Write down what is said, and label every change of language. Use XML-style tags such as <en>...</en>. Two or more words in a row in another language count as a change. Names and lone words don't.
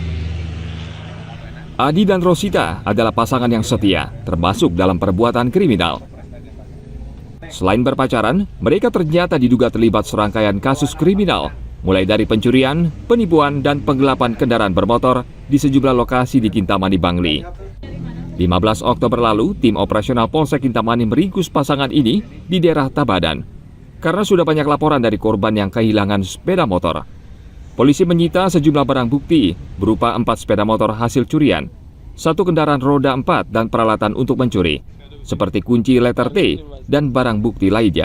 <id>Adi dan Rosita adalah pasangan yang setia, termasuk dalam perbuatan kriminal. Selain berpacaran, mereka ternyata diduga terlibat serangkaian kasus kriminal, mulai dari pencurian, penipuan, dan penggelapan kendaraan bermotor di sejumlah lokasi di Kintamani, Bangli. 15 Oktober lalu, tim operasional Polsek Kintamani meringkus pasangan ini di daerah Tabadan, karena sudah banyak laporan dari korban yang kehilangan sepeda motor. Polisi menyita sejumlah barang bukti berupa 4 sepeda motor hasil curian, 1 kendaraan roda 4 dan peralatan untuk mencuri, seperti kunci letter T dan barang bukti lainnya.</id>